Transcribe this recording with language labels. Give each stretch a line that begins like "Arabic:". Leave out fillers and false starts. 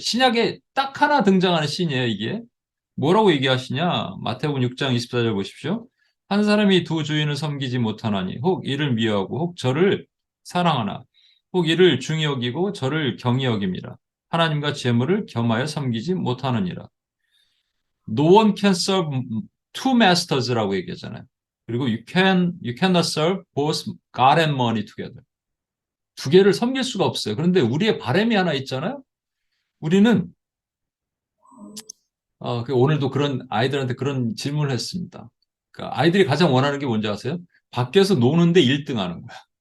Korean: 신약에 딱 하나 등장하는 신이에요, 이게. 뭐라고 얘기하시냐? 마태복음 6장 24절 보십시오. 한 사람이 두 주인을 섬기지 못하나니 혹 이를 미워하고 혹 저를 사랑하나 혹 이를 중히 여기고 저를 경히 여김이라. 하나님과 재물을 겸하여 섬기지 못하느니라.
English: No one can serve two masters라고
Korean: 얘기하잖아요. 그리고
English: you cannot serve both God and money together.
Korean: 두 개를 섬길 수가 없어요. 그런데 우리의 바람이 하나 있잖아요. 우리는 오늘도 그런 아이들한테 그런 질문을 했습니다. 그러니까 아이들이 가장 원하는 게 뭔지 아세요? 밖에서 노는데 1등 하는 거야.